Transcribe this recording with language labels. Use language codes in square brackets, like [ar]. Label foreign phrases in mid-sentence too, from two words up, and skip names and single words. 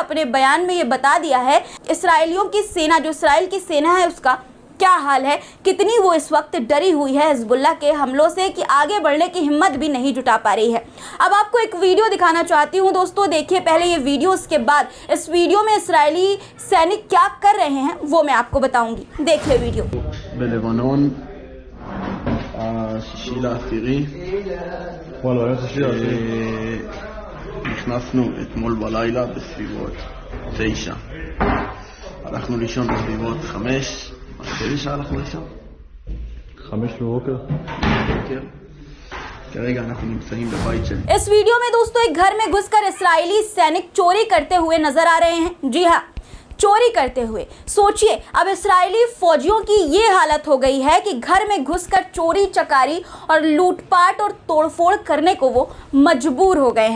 [hi] अपने बयान में ये बता दिया है इसराइलियों की सेना, जो इसराइल की सेना है उसका क्या हाल है, कितनी वो इस वक्त डरी हुई है हिजबुल्लाह के हमलों से कि आगे बढ़ने की हिम्मत भी नहीं जुटा पा रही है। अब आपको एक वीडियो दिखाना चाहती हूँ दोस्तों, देखिए पहले ये वीडियो, उसके बाद इस वीडियो में इस्राएली सैनिक क्या कर रहे हैं वो मैं आपको बताऊंगी। देखिए वीडियो। [he] בלבנון, השישי לעשירי, נכנסנו אתמול בלילה בסביבות 9. הלכנו לישון בסביבות 5. באיזה שעה הלכנו לישון? 5 בבוקר. כרגע אנחנו נמצאים בבית של... [hi] इस वीडियो में दोस्तों एक घर में घुसकर इस्राएली सैनिक चोरी करते हुए नजर आ रहे हैं। जी हाँ, चोरी करते हुए। सोचिए, अब इस्राएली फौजियों की ये हालत हो गई है कि घर में घुसकर चोरी चकारी और लूटपाट और तोड़फोड़ करने को वो मजबूर हो गए हैं।